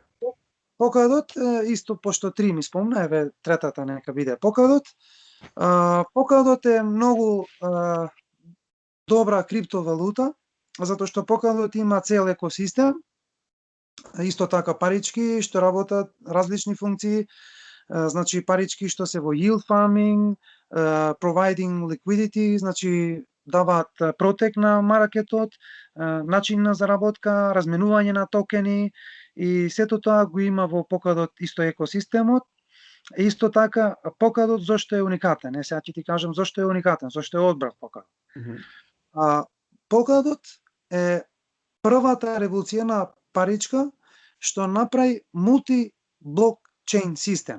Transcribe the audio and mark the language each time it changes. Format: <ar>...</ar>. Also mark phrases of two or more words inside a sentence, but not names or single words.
<mk>Покладот, исто пошто 3 ми спомна, еве третата нека биде покладот. Покладот е многу добра криптовалута, затоа што покладот има цел екосистем, исто така парички што работат различни функции, значи парички што се во</mk> <en>yield farming, providing liquidity,</en> <mk>значи даваат протек на маркетот, начин на заработка, разменување на токени и сето тоа го има во покладот исто екосистемот. Исто така покладот зошто е уникатен? Сега ќе ти кажам зошто е уникатен, зошто е одбрав покладот. Покладот е првата револуционна паричка што направи мулти-блокчейн систем.</mk>